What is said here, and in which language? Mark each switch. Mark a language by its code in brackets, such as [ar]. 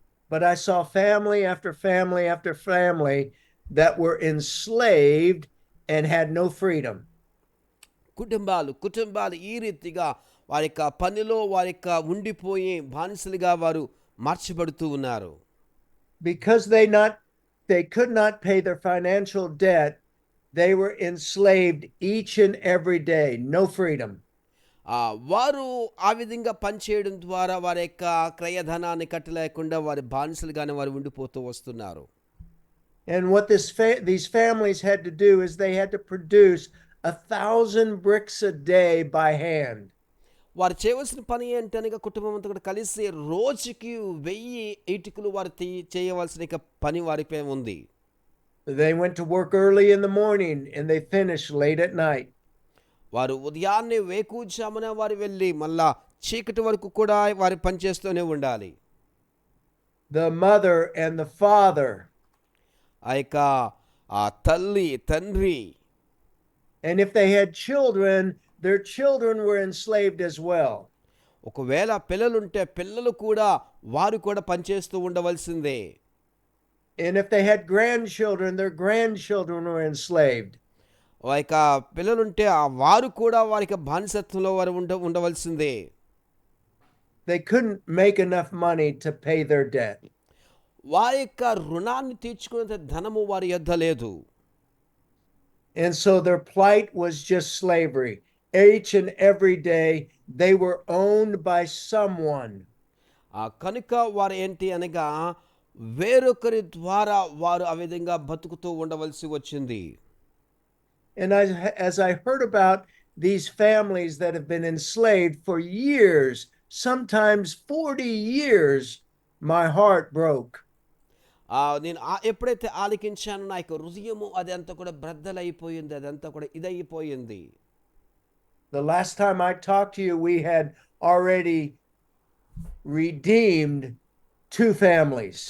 [en] But I saw family after family after family that were enslaved and had no freedom. [te] కుటుంబాలు ఈ రీతిగా వారి యొక్క పనిలో వారి యొక్క ఉండిపోయి బానిసలుగా వారు మార్చబడుతూ ఉన్నారు. [en] Because they could not pay their financial debt, they were enslaved each and every day, no freedom. [te] వారు ఆ విధంగా పనిచేయడం ద్వారా వారి యొక్క క్రయధనాన్ని కట్టలేకుండా వారి బానిసలుగానే వారు ఉండిపోతూ వస్తున్నారు. [en] And what these families had to do is they had to produce 1,000 bricks a day by hand. [te] వారు చేయవలసిన పని ఏంటనగా కుటుంబం అంతా కూడా కలిసి రోజుకి 1000 ఇటుకలు వారు చేయవలసిన పని వారిపై ఉంది. [en] They went to work early in the morning and they finished late at night. [te] వారు ఉదయాన్నే వేకువజామున వారు వెళ్ళి మళ్ళా చీకటి వరకు కూడా వారు పనిచేస్తూనే ఉండాలి. [en] The mother and the father. [te] ఆ యొక్క ఆ తల్లి తండ్రి. [en] And if they had children, their children were enslaved as well. [te] ఒకవేళ పిల్లలుంటే పిల్లలు కూడా వారు కూడా పనిచేస్తూ ఉండవలసిందే. [en] And if they had grandchildren, their grandchildren were enslaved. [te] ఆ యొక్క పిల్లలుంటే వారు కూడా వారికి బానిసత్వంలో వారు ఉండవలసిందే. [en] They couldn't make enough money to pay their debt. [te] వారి యొక్క రుణాన్ని తీర్చుకునే ధనము వారి యొద్ద లేదు. [en] And so their plight was just slavery. Each and every day they were owned by someone. [te] కనుక వారు ఏంటి అనగా వేరొకరి ద్వారా వారు ఆ విధంగా బతుకుతూ ఉండవలసి వచ్చింది. [en] And as I heard about these families that have been enslaved for years, sometimes 40 years, my heart broke. [te] నేను ఎప్పుడైతే ఆలకించానో నా యొక్క హృదయము అదంతా కూడా బ్రద్దలైపోయింది. అదంతా కూడా ఇదైపోయింది. [en] The last time I talked to you, we had already redeemed 2 families.